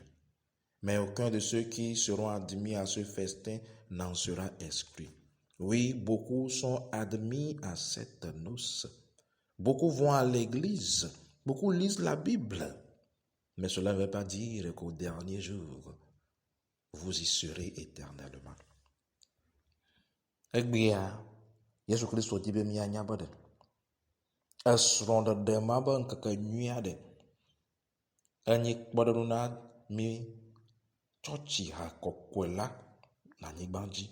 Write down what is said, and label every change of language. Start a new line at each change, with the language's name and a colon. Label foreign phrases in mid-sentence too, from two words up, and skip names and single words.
French: Mais aucun de ceux qui seront admis à ce festin n'en sera exclu. Oui, beaucoup sont admis à cette noce. Beaucoup vont à l'église, beaucoup lisent la Bible. Mais cela ne veut pas dire qu'au dernier jour, vous y serez éternellement.
Ewe: Egbea, Yesu Kristo di be mianya be ɖe esrɔ̃ɖeɖe ma be ŋkeke nyui aɖe enyi kpɔɖeŋu na mi tsɔtsi ha kɔkɔe la le anyigba dzi.